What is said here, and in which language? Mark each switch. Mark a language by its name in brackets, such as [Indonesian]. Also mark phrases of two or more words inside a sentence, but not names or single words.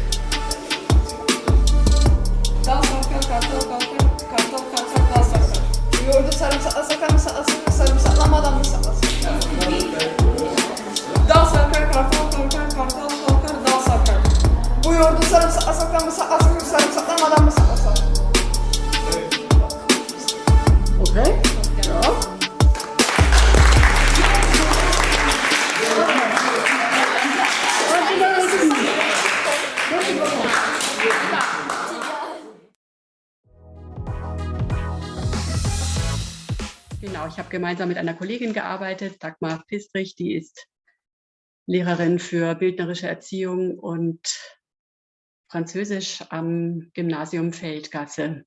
[Turkish] Dal sarkar, kartal kalkar, kartal kalkar, dal sarkar. Yoğurdu sarımsakla sakar mı saklasın, sarımsaklamadan mı saklasın? Dal sarkar, kartal kalkar, kartal kalkar, dal sarkar. Bu yoğurdu sarımsakla sakar mı saklasın, sarımsaklamadan mı saklasın? [German] Okay? Ja. Genau, ich habe gemeinsam mit einer Kollegin gearbeitet, Dagmar Pistrich, die ist Lehrerin für bildnerische Erziehung und Französisch am Gymnasium Feldgasse.